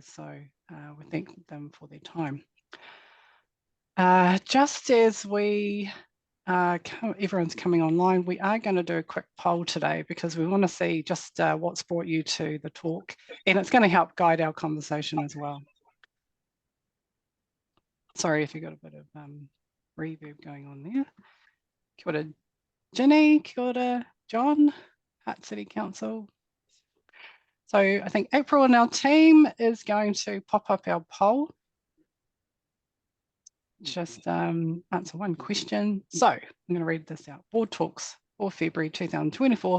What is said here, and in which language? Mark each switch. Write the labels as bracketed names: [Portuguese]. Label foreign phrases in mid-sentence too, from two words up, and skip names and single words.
[English] So we thank them for their time. Just as we everyone's coming online, we are going to do a quick poll today because we want to see just what's brought you to the talk, and it's going to help guide our conversation as well. Sorry if you got a bit of reverb going on there. [Māori] Kia ora Ginny, kia ora John, Hart City Council. [English] So I think April and our team is going to pop up our poll. Just answer one question. So I'm going to read this out. Board Talks for February 2024.